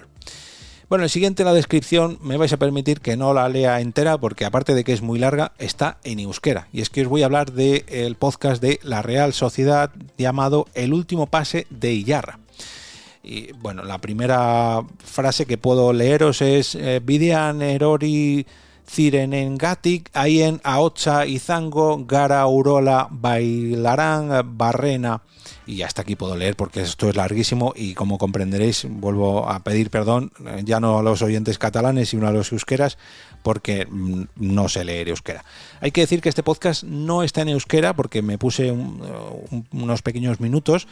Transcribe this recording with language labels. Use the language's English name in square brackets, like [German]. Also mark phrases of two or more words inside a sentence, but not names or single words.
[Spanish] Bueno, el siguiente, la descripción, me vais a permitir que no la lea entera porque aparte de que es muy larga, está en euskera. Y es que os voy a hablar del podcast de la Real Sociedad llamado El último pase de Iyarra. Y bueno, la primera frase que puedo leeros es [Basque] Bidean erori zirenengatik haien ahotsa izango gara urola bailarán barrena. [Spanish] Y hasta aquí puedo leer porque esto es larguísimo y como comprenderéis vuelvo a pedir perdón ya no a los oyentes catalanes sino a los euskeras porque no sé leer euskera. Hay que decir que este podcast no está en euskera porque me puse unos pequeños minutos.